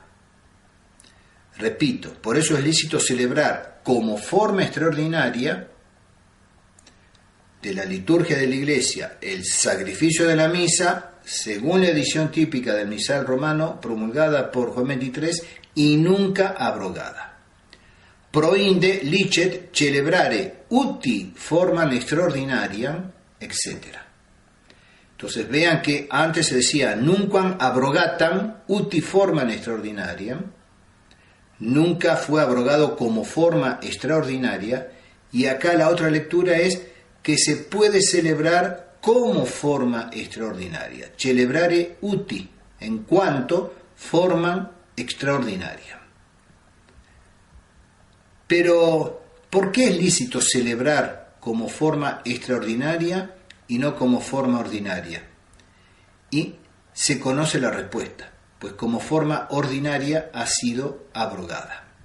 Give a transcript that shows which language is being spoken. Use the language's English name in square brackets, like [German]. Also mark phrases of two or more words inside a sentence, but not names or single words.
[Spanish] Repito, por eso es lícito celebrar como forma extraordinaria de la liturgia de la Iglesia el sacrificio de la misa según la edición típica del misal romano promulgada por Juan XXIII y nunca abrogada. [Latin] Proinde licet celebrare uti formam extraordinariam, etc. [Spanish] Entonces vean que antes se decía [Latin] nunquam abrogatam uti formam extraordinariam, [Spanish] nunca fue abrogado como forma extraordinaria, y acá la otra lectura es que se puede celebrar como forma extraordinaria, [Latin] celebrare uti, [Spanish] en cuanto forma extraordinaria. Pero, ¿por qué es lícito celebrar como forma extraordinaria y no como forma ordinaria? Y se conoce la respuesta, pues como forma ordinaria ha sido abrogada.